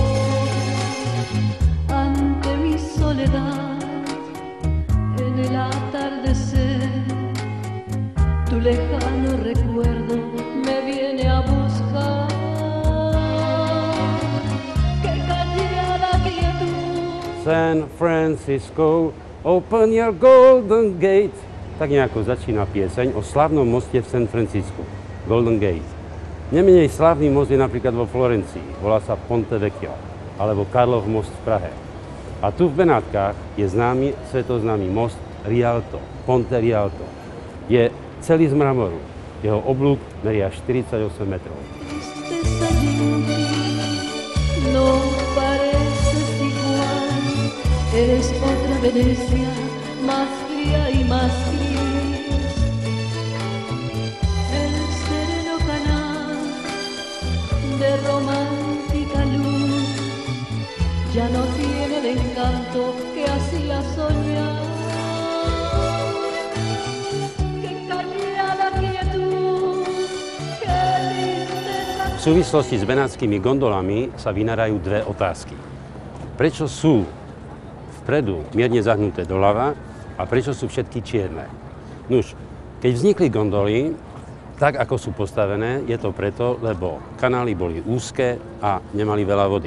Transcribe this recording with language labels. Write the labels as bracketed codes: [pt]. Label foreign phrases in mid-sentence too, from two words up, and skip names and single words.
[es] Ante mi soledad, en el atardecer, tu lejano recuerdo me viene a buscar. Qué callada quietud. [en] San Francisco, open your golden gate. [sk] Tak nejako začína pieseň o slávnom moste v San Francisku, Golden Gate. Nemenej slávny most je napríklad vo Florencii, volá sa Ponte Vecchio, alebo Karlov most v Prahe. A tu v Benátkach je známy, svetoznámy most Rialto, Ponte Rialto. Je celý z mramoru, jeho oblúk meria 48 metrov. [es] No pareces igual, eres otra Venecia, más fría y más gris. El sereno canal de romántica luz ya no tiene el encanto que hacía soñar. Qué callada quietud, qué tristeza. [sk] V súvislosti s benátskymi gondolami sa vynárajú dve otázky. Prečo sú vpredu mierne zahnuté doľava a prečo sú všetky čierne? Nuž, keď vznikli gondoly, tak ako sú postavené, je to preto, lebo kanály boli úzke a nemali veľa vody.